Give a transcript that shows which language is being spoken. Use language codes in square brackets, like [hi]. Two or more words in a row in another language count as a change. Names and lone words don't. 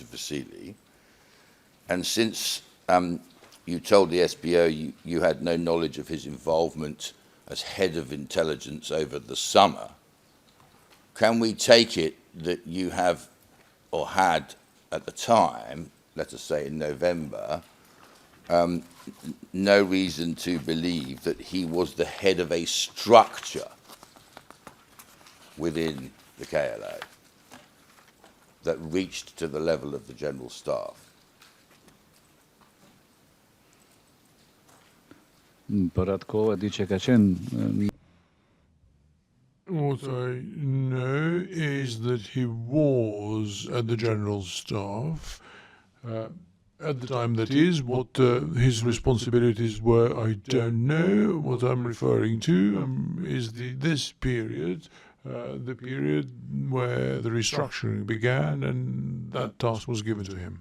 [en] Vasili, and since you told the SBO you had no knowledge of his involvement as head of intelligence over the summer, can we take it that you have, or had at the time, let us say in November, no reason to believe that he was the head of a structure within the KLA that reached to the level of the General Staff? [sq] Për atë kohë e di që ka qenë [en] What I know is that he was at the General Staff. At the time, that is, what his responsibilities were, I don't know. What I'm referring to is this period, the period where the restructuring began, and that task was given to him.